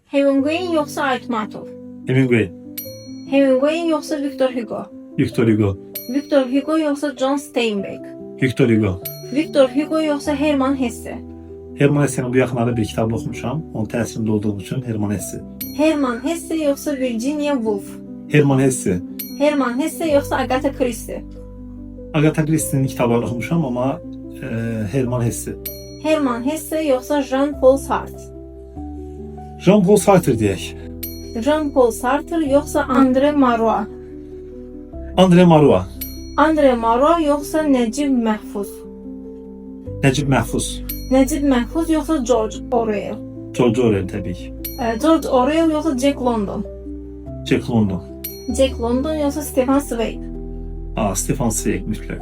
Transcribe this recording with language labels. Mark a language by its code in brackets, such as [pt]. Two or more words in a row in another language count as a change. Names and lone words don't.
[az] Hemingway yoxsa Aytmatov? Hemingway. Hemingway yoxsa Victor Hugo? Victor Hugo. Victor Hugo yoxsa John Steinbeck? Victor Hugo. Victor Hugo yoxsa Herman Hesse? Herman Hesse'nin bu yaxınlarda bir kitabını oxumuşam. Onun təsirində olduğum üçün Herman Hesse. Herman Hesse yoxsa Virginia Woolf? Herman Hesse. Herman Hesse yoxsa Agatha Christie? Agatha Christie'nin kitablarını oxumuşam ama Herman Hesse. Herman Hesse yoxsa Jean-Paul Sartre? Jean-Paul Sartre deyək. Jean-Paul Sartre yoxsa André Malraux? André Malraux. André Malraux yoxsa Necip Məhfuz? Necip Məhfuz. Necip Məhfuz yoxsa George Orwell? George Orwell təbii ki. George Orwell yoxsa Jack London? Jack London. Jack London yoxsa Stefan Zweig? Stefan Zweig mütləq.